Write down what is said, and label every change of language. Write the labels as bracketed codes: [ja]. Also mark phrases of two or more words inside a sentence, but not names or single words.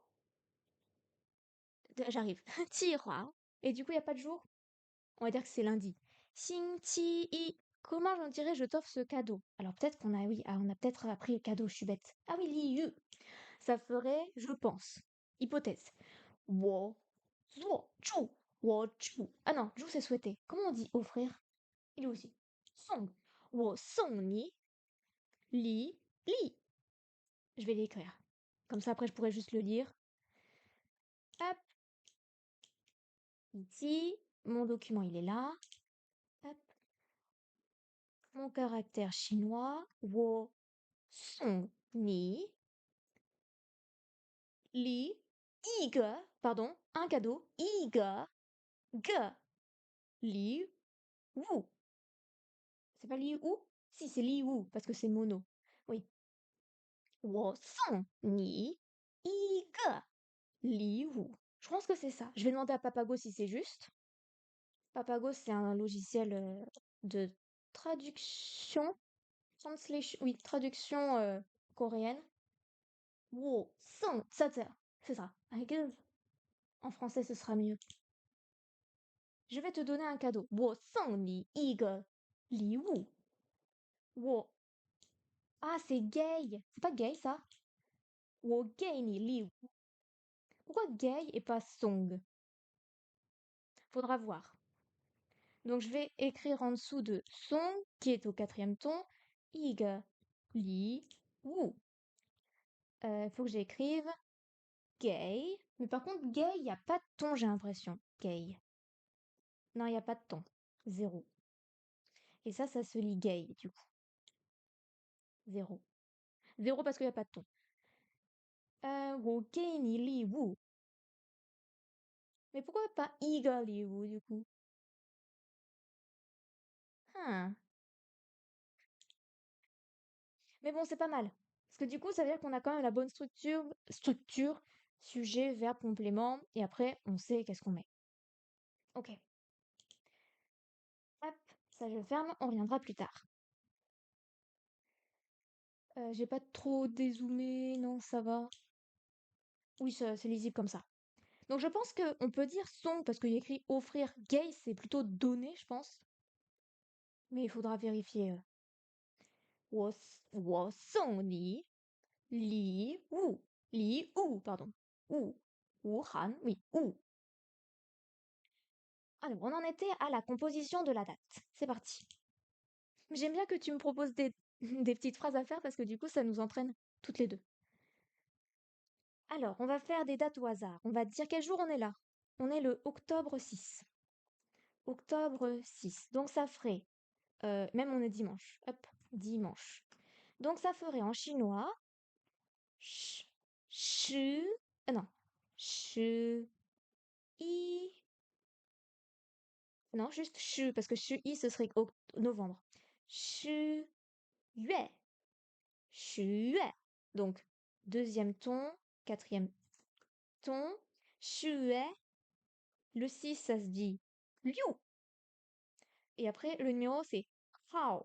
[fr] J'arrive. 7 Rao. Et du coup, il n'y a pas de jour. On va dire que c'est lundi. Xingqi. Comment j'en dirais je t'offre ce cadeau? Alors peut-être qu'on a, oui, on a peut-être appris le cadeau, je suis bête. Ah oui, [zh] 礼鱼. [fr] Ça ferait, je pense. Hypothèse. [zh] 我做祝。我祝. [fr] Ah non, zhu c'est souhaiter. Comment on dit offrir? Il est aussi. [zh] 送。我送你. [fr] Li. Li. Je vais l'écrire. Comme ça après je pourrais juste le lire. Hop. Ici. Mon document il est là. Hop. Mon caractère chinois. [zh] 我送你。礼. [fr] Iga. Pardon. Un cadeau. Iga. [zh] 个。礼。物. [fr] C'est pas [zh] 礼物? [fr] Si, c'est [zh] 礼物, [fr] parce que c'est mono. Oui. [zh] 我送你一个礼物. [fr] Je pense que c'est ça. Je vais demander à Papago si c'est juste. Papago, c'est un logiciel de traduction. Translation. Oui, traduction coréenne. [zh] 我送, [fr] ça, c'est ça. [en] I guess. [fr] En français, ce sera mieux. Je vais te donner un cadeau. [zh] 我送你一个礼物. [fr] Ah, c'est gay. C'est pas gay, ça? [zh] 我给你礼物. [fr] Pourquoi gay et pas song? Faudra voir. Donc je vais écrire en dessous de song, qui est au quatrième ton, [zh] 一个, 礼, 物. [fr] Faut que j'écrive gay. Mais par contre, gay, il n'y a pas de ton, j'ai l'impression. Gay. Non, il n'y a pas de ton. Zéro. Et ça se lit gay, du coup. Zéro. Zéro parce qu'il n'y a pas de ton. [zh] 我给你礼物. [fr] Mais pourquoi pas [zh] 一个, 礼, 物, [fr] du coup? Hmm. Mais bon, c'est pas mal. Parce que du coup, ça veut dire qu'on a quand même la bonne structure, sujet, verbe, complément, et après, on sait qu'est-ce qu'on met. Ok. Hop, ça je ferme, on reviendra plus tard. J'ai pas trop dézoomé, non, ça va. Oui, c'est lisible comme ça. Donc je pense qu'on peut dire son, parce qu'il y a écrit offrir gay, c'est plutôt donner, je pense. Mais il faudra vérifier. [zh] 我送你礼物, [fr] pardon. Han, oui, ou. Alors, on en était à la composition de la date. C'est parti. J'aime bien que tu me proposes des, des petites phrases à faire parce que du coup, ça nous entraîne toutes les deux. Alors, on va faire des dates au hasard. On va dire quel jour on est là. On est le octobre 6. Octobre 6. Donc, ça ferait... même on est dimanche. Hop, dimanche. Donc, ça ferait en chinois... Sh, shi... Ah non. Shi... I... Non, juste shi, parce que shi, i, ce serait novembre. [zh] 十…月. 10月. [fr] Donc, deuxième ton, quatrième ton. 10月. Le 6, ça se dit liu. Et après, le numéro, c'est hao.